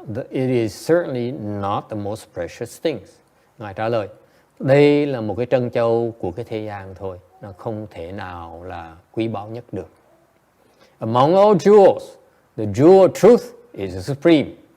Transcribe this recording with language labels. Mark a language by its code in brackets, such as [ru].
[en] It is certainly not the most precious things. [vi] Ngài trả lời, đây là một cái trân châu của cái thế gian thôi, nó không thể nào là quý báu nhất được. [en] Among all jewels, the jewel of truth is the supreme.